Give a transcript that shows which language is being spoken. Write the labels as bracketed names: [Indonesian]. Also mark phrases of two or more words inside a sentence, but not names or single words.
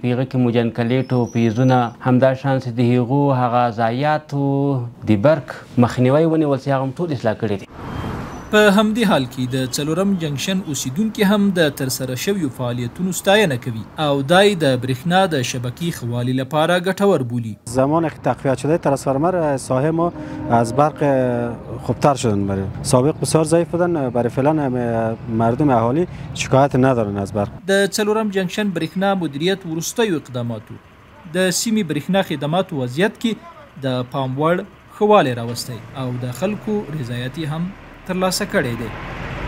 [Pashto] په هغه کې مو جنکلیټ او فیزونه، همداشان چې د هغو هغه ضایعاتو د برق مخنیوی ونیول چې هغه هم ټول اصلاح کړي دي. په همدې حال کې د څلورم جنکشن اوسیدونکي هم د ترسره شویو فعالیتونو ستاینه کوي او دای د برېښنا د شبکې ښه والي لپاره ګټور بولي. [Persian] زمان تقویت شده ترانسفورمر ساحه ما از برق خوبتر شدن. سابق بسیار ضعیف بودن، برای فعلا مردم اهالی شکایت ندارن از برق. [Pashto] د څلورم جنکشن برېښنا مدیریت وروستیو اقداماتو د سیمې برېښنا خدماتو وضعیت کې د پام وړ ښه والی راوستی او د خلکو رضایت هم ترلاسه کړی دی.